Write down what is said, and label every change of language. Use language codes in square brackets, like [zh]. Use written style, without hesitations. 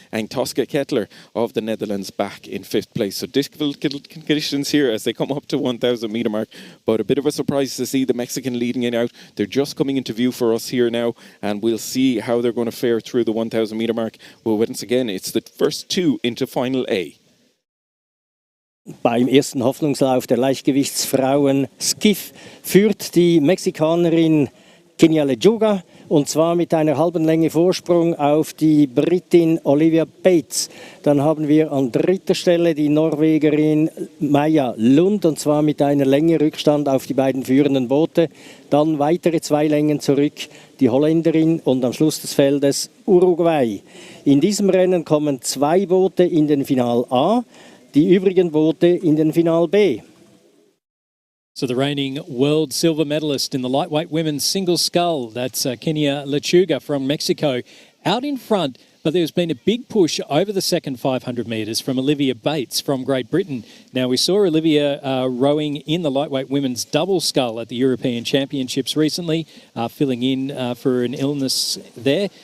[en] And Tosca Kettler of the Netherlands back in fifth place. So difficult conditions here as they come up to 1,000-metre mark. But a bit of a surprise to see the Mexican leading it out. They're just coming into view for us here now. And we'll see how they're going to fare through the 1,000-metre mark. Well, once again, it's the first two into Final A. [de] Beim ersten Hoffnungslauf der Leichtgewichtsfrauen Skiff führt die Mexikanerin Kenia Lechuga und zwar mit einer halben Länge Vorsprung auf die Britin Olivia Bates. Dann haben wir an dritter Stelle die Norwegerin Maja Lund und zwar mit einer Länge Rückstand auf die beiden führenden Boote. Dann weitere 2 Längen zurück die Holländerin und am Schluss des Feldes Uruguay. In diesem Rennen kommen 2 Boote in den Final A. Die übrigen Boote in den Final B. [en] So the reigning world silver medalist in the lightweight women's single scull, that's Kenia Lechuga from Mexico, out in front. But there's been a big push over the second 500 metres from Olivia Bates from Great Britain. Now, we saw Olivia rowing in the lightweight women's double scull at the European Championships recently, filling in for an illness there.